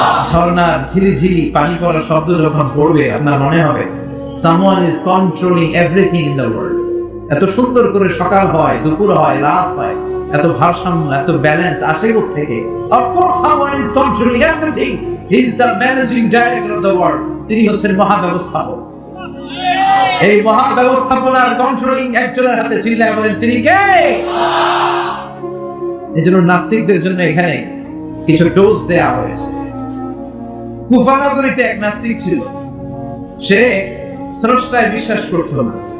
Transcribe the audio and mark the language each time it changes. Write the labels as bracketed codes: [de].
[bn] ঝর্ণার ঝিরিঝিরি পানি পড়া শব্দ যখন পড়বে আপনার মনে হবে [en] someone is controlling everything in the world. [bn] এত সুন্দর করে সকাল হয়, দুপুর হয়, রাত হয়, এত ভারসাম্য, এত ব্যালেন্স আসে থেকে? [en] Of course someone is controlling everything. He is the managing director of the world. [bn] তিনি হচ্ছেন মহাব্যবস্থাপক। এই মহাব্যবস্থাপনার কন্ট্রোলিং একজনের হাতে, চিল্লায় বলেন তিনি কে? এজন্য নাস্তিকদের জন্য এখানে কিছু ডোজ দেয়া হয়েছে। কুফা নগরীতে এক নাস্তিক ছিল, সে স্রষ্টায় বিশ্বাস করত না।